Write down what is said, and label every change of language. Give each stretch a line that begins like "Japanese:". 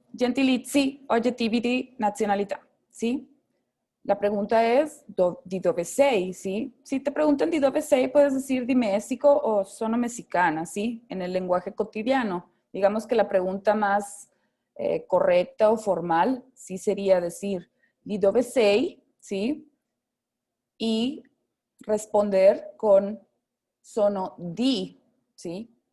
Italian: Gentilizi, oggettivi, nazionalità.
Spanish: ¿Sí? La pregunta es,
Italian: ¿di dove sei?
Spanish: ¿Sí? Si te preguntan di dove sei, puedes decir
Italian: di México o sono mexicana,
Spanish: ¿sí? En el lenguaje cotidiano. Digamos que la pregunta más correcta o formal sí sería decir
Italian: di dove sei,
Spanish: ¿sí? Y responder con
Italian: sono di,
Spanish: ¿sí?